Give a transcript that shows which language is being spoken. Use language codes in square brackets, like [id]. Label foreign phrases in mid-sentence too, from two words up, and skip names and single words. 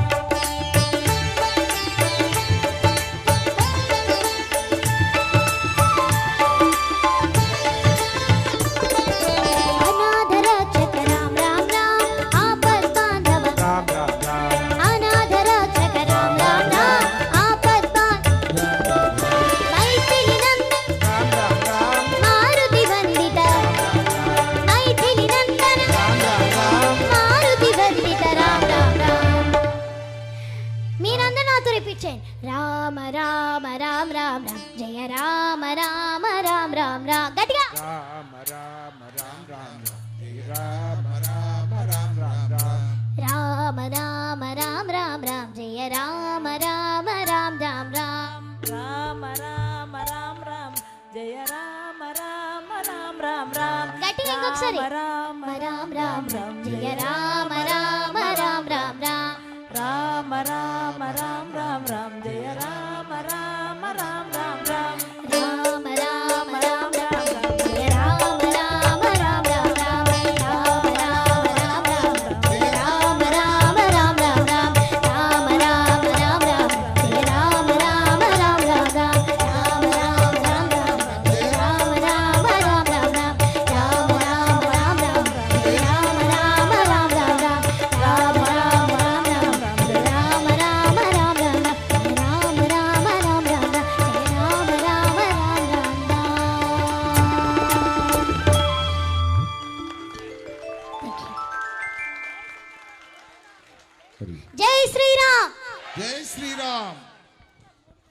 [sa] अनाथ रक्षक राम राम राम आपद बांधव अनाथ रक्षक राम राम राम आपद बांधव मैथिली नंदन मारुति वंदित मैथिली नंदन मारुति वंदित राम राम राम [te] మీరందరూ నాతో రిపీట్ చేయండి [sa] రామ రామ రామ రామ రామ జయ రామ రామ రామ రామ రామ గట్టిగా రామ రామ రామ రామ జయ రామ రామ రామ రామ రామ రామ రామ రామ రామ జయ రామ రామ రామ రామ రామ రామ రామ రామ రామ జయ రామ రామ రామ రామ రామ [te] గట్టిగా ఇంకొకసారి [sa] రామ రామ రామ రామ జయ రామ రామ రామ రామ రామ రామ రామ రామ రామ రామ జయ రామ రామ రామ రామ రామ రామ రామ రామ రామ రామ జయ రామ రామ రామ రామ రామ రామ రామ రామ రామ జయ రామ రామ రామ రామ రామ రామ రామ రామ రామ జయ రామ రామ రామ రామ రామ రామ రామ రామ రామ జయ రామ రామ రామ రామ రామ రామ రామ రామ రామ జయ రామ రామ రామ రామ రామ రామ రామ రామ రామ రామ జయ రామ రామ రామ రామ జై శ్రీరామ్. జై శ్రీరామ్. మరి